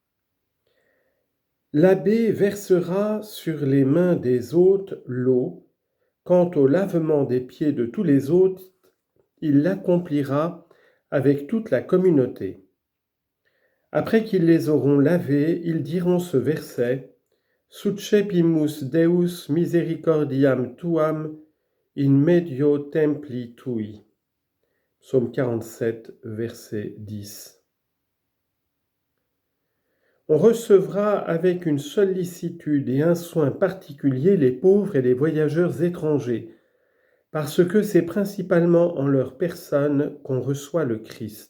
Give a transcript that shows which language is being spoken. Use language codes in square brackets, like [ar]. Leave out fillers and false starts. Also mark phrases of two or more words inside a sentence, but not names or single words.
[fr] L'abbé versera sur les mains des hôtes l'eau. Quant au lavement des pieds de tous les hôtes, il l'accomplira avec toute la communauté. Après qu'ils les auront lavés, ils diront ce verset: [la] Succepimus Deus misericordiam tuam in medio templi tui. [fr] Psaume 47, verset 10. On recevra avec une sollicitude et un soin particulier les pauvres et les voyageurs étrangers, parce que c'est principalement en leur personne qu'on reçoit le Christ.